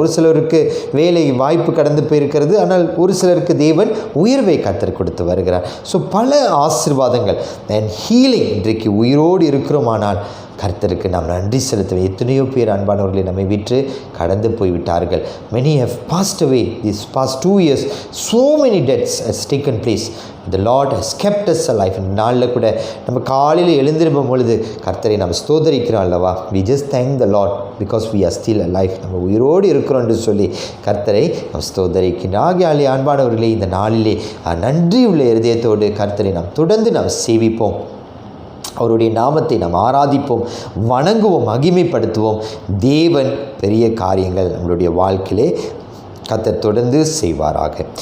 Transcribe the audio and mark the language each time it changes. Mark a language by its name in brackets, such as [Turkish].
[Tamil] ஒரு சிலருக்கு வேலை வாய்ப்பு கடந்து போயிருக்கிறது, ஆனால் ஒரு சிலருக்கு தேவன் உயர்வை கத்தர் கொடுத்து வருகிறார். ஸோ பல ஆசீர்வாதங்கள் அண்ட் ஹீலிங். இன்றைக்கு உயிரோடு இருக்கிறோமானால் கர்த்தருக்கு நாம் நன்றி செலுத்துவோம். எத்தனையோ பேர் அன்பானவர்களை நம்மை விற்று கடந்து போய்விட்டார்கள். [English] many have passed away these past 2 years. so many deaths has taken place. the Lord has kept us alive. [Tamil] இந்த நாளில் கூட நம்ம காலையில் எழுந்திருக்கும் பொழுது கர்த்தரை நாம் ஸ்தோத்தரிக்கிறோம் அல்லவா? [English] we just thank the Lord because we are still alive. [Tamil] நம்ம உயிரோடு இருக்கிறோம் என்று சொல்லி கர்த்தரை நாம் ஸ்தோத்தரிக்கின்றோம். ஆகையாலே அன்பானவர்களே, இந்த நாளிலே நன்றி உள்ள இருதயத்தோடு கர்த்தரை நாம் தொடர்ந்து நாம் சேவிப்போம். அவருடைய நாமத்தை நாம் ஆராதிப்போம், வணங்குவோம், மகிமைப்படுத்துவோம். தேவன் பெரிய காரியங்கள் நம்மளுடைய வாழ்க்கையிலே கர்த்தர் தொடர்ந்து செய்வாராக.